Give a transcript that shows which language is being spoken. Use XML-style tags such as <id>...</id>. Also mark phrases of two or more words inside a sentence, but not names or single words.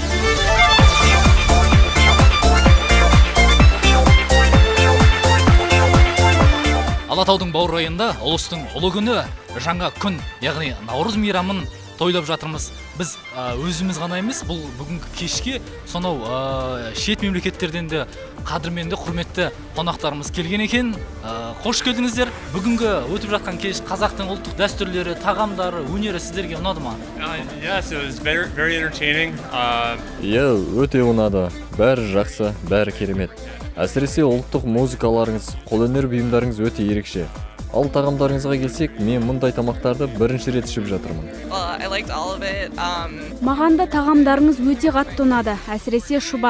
<kk>Алатаудың баурайында ұлыстың ұлы күні, жаңа күн, яғни Наурыз мейрамын тойлап жатырмыз. Біз өзіміз ғана емес, бұл бүгінгі кешке сонау шет мемлекеттерден де қадірменді, құрметті қонақтарымыз келген екен. Қош келдіңіздер. Бүгінгі өтіп жатқан кеш қазақтың ұлттық дәстүрлері, тағамдары, өнері сіздерге ұнады ма?</kk> <en>Yes, it was very entertaining.</en> <kk>Өте ұнады. Бәрі жақсы, бәрі керемет. Әсіресе ұлттық музыкаларыңыз, қолөнер бұйымдарыңыз өте ерекше. Ал тағамдарыңызға келсек, мен мұндай тамақтарды бірінші рет ішіп жатырмын. Маған да тағамдарыңыз өте қатты ұнады, әсіресе шұбат.</kk>